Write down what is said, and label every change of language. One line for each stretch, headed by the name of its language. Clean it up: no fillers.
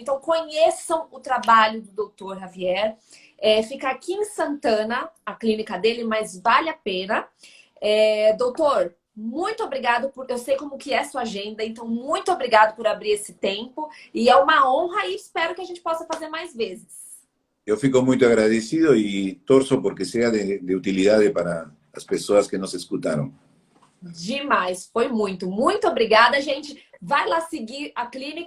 Portuguese: Então conheçam o trabalho do Dr. Javier. Fica aqui em Santana, a clínica dele, mas vale a pena. Doutor, Muito obrigado eu sei como que é sua agenda, então muito obrigado por abrir esse tempo e é uma honra e espero que a gente possa fazer mais vezes.
Spanish: Yo fico muy agradecido y torço porque sea de utilidad para las personas que nos escucharon.
Portuguese: Demais, foi muito. Muito obrigada, gente. Vai lá seguir a clínica.